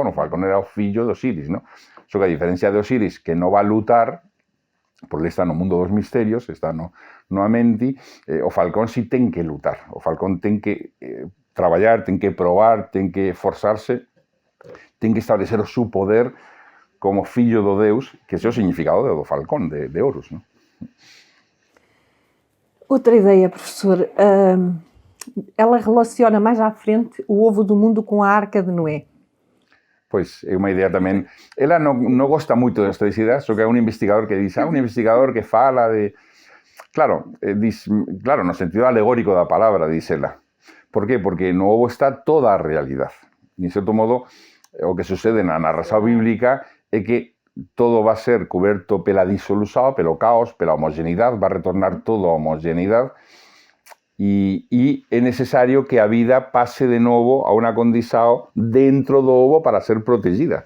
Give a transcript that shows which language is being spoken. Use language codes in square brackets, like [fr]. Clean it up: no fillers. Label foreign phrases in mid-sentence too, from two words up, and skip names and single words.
[gl] O falcón era o fillo de Osiris, ¿no? Só que a diferencia de Osiris, que non va a lutar, porque está no mundo dos misterios, está no Amenti, o falcón si ten que lutar. O falcón ten que traballar, ten que probar, ten que esforzarse, ten que establecer o seu poder como fillo do Deus, que ese é o significado do falcón, de Horus, ¿no? [pt] Outra ideia, professor, ela relaciona mais à frente o ovo do mundo com a Arca de Noé. [gl] Pois é unha idea tamén. Ela non gosta moito destas ideas, só que é un investigador que dice, un investigador que fala de... Claro, no sentido alegórico da palabra, dice ela. Por qué? Porque no ovo está toda a realidade. E, en certo modo, o que sucede na narración bíblica é que todo va a ser coberto pela disolución, pelo caos, pela homogeneidade, va a retornar todo a homogeneidade, e é necesario que a vida pase de novo a unha condición dentro do ovo para ser protegida.